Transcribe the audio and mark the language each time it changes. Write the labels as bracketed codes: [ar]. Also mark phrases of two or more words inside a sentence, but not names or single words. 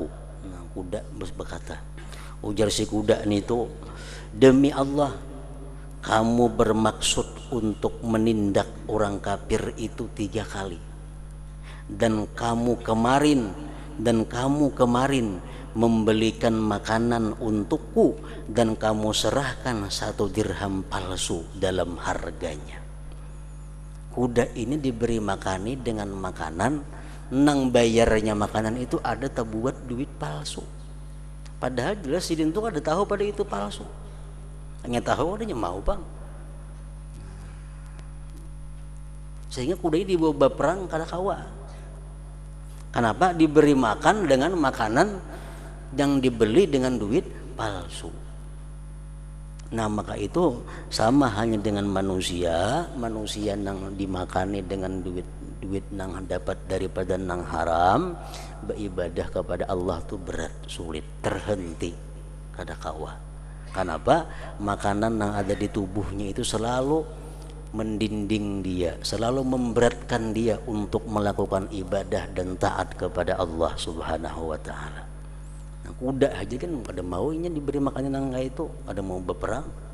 [id] Kuda berkata, ujar si kuda itu, demi Allah, kamu bermaksud untuk menindak orang kafir itu 3 kali. Dan kamu kemarin membelikan makanan untukku, dan kamu serahkan 1 dirham palsu dalam harganya. Kuda ini diberi makani dengan makanan, nang bayarnya makanan itu ada terbuat duit palsu. Padahal jelas si dintu ada tahu pada itu palsu. Hanya tahu adanya mau bang. Sehingga kuda ini dibawa berperang kada kawa. Kenapa? Diberi makan dengan makanan yang dibeli dengan duit palsu. Nah maka itu sama hanya dengan manusia nang dimakani dengan duit nang dapat daripada nang haram, beribadah kepada Allah tuh berat, sulit, terhenti kada kawa. Kenapa? Makanan yang ada di tubuhnya itu selalu mendinding dia, selalu memberatkan dia untuk melakukan ibadah dan taat kepada Allah [ar] سبحانه وتعالى. [id] Nah, kuda aja kan ada maunya diberi makanan yang kayak itu, ada mau berperang.